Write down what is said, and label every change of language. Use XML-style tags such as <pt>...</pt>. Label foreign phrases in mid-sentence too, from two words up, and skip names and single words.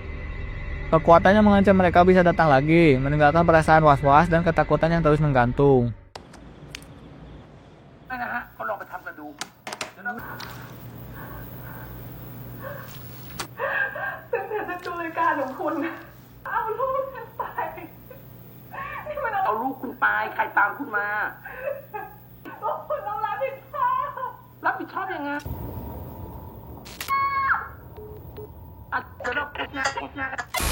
<id>Kekuatannya mengancam mereka bisa datang lagi, meninggalkan perasaan was-was dan ketakutan yang terus menggantung.</id> <th>เอาลูกคุณตายใครตามคุณมาคุณต้องรับผิดชอบรับผิดชอบยังไงจะรับผิดชอบ</th>